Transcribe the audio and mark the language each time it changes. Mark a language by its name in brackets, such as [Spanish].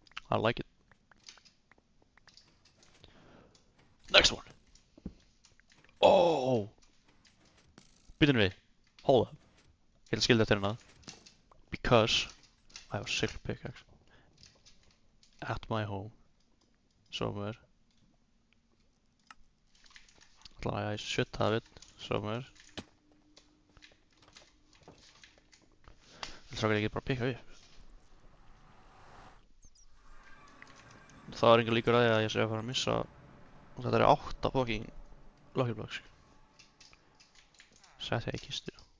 [English] I like it. Next one. Oh! [Icelandic] Býtum við. [English] Hold up. [Icelandic] Ég ætla að skilja þetta hérna. [English] Because I have a silk pickaxe at my home somewhere. I should have it somewhere. [Icelandic] Það er ekki bara að pikka upp. Það er enga líkur að því að ég sé að fara að missa. Og þetta eru 8 fucking lucky blocks. Sett ég í kistu.